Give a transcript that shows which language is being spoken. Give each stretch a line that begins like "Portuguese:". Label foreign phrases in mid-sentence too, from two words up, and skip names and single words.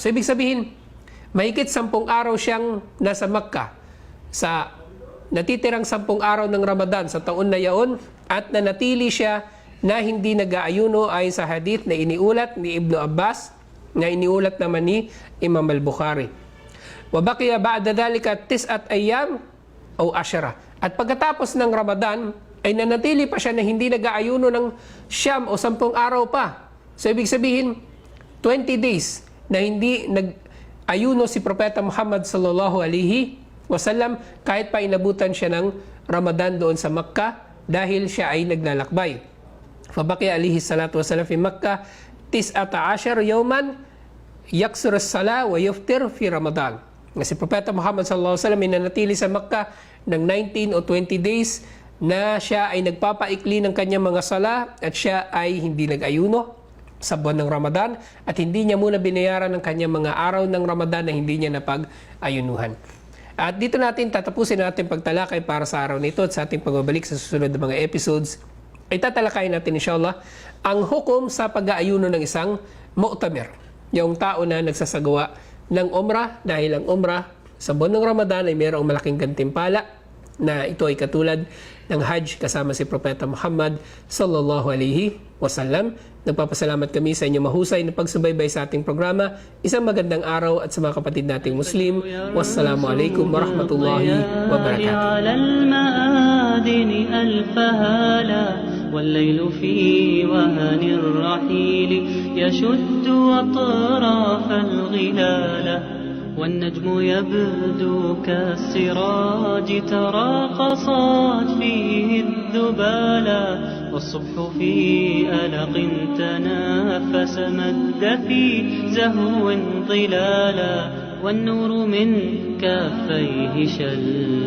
Filipino: So ibig sabihin, mahigit 10 araw siyang nasa Makkah sa natitirang 10 araw ng Ramadan sa taon na yaon, at nanatili siya na hindi nag-aayuno ayon sa hadith na iniulat ni Ibnu Abbas, na iniulat naman ni Imam al-Bukhari.
Arabic: وبقي بعد ذلك 9 أيام o 10.
Filipino: At pagkatapos ng Ramadan ay nanatili pa siya na hindi nag-aayuno ng 9 o 10 araw pa. So ibig sabihin, 20 days na hindi nag-ayuno si Propeta Muhammad
Arabic: صلى الله عليه وسلم,
Filipino: kahit pa inabutan siya ng Ramadan doon sa Makkah dahil siya ay naglalakbay.
Arabic: فبقي عليه الصلاة والسلام في مكة 19 يوما يقصر الصلاة ويفطر في رمضان.
Filipino: Si Propeta Muhammad
Arabic: صلى الله عليه وسلم
Filipino: ay nanatili sa Makkah ng 19 o 20 days na siya ay nagpapaikli ng kanyang mga sala at siya ay hindi nag-ayuno sa buwan ng Ramadan, at hindi niya muna binayaran ng kanyang mga araw ng Ramadan na hindi niya napag-ayunuhan. At dito natin tatapusin natin pagtalakay para sa araw nito at sa ating pagbabalik sa susunod na mga episodes ay tatalakayin natin inshallah ang hukom sa pag-aayuno ng isang mu'tamir, yung tao na nagsasagawa ng umrah, dahil ang umrah sa buwan ng Ramadan ay mayroong malaking gantimpala na ito ay katulad ng Hajj kasama si Propeta Muhammad
Arabic: صلى الله عليه وسلم.
Filipino: Nagpapasalamat kami sa inyong mahusay na pagsubaybay sa ating programa. Isang magandang araw at sa mga kapatid nating Muslim.
Arabic: والسلام عليكم ورحمة الله وبركاته. والليل في وهن الرحيل يشد أطراف الغلال والنجم يبدو كالسراج تراقصت فيه الذبالا والصبح في ألق تنافس مد في زهو ظلالا والنور من كافيه شل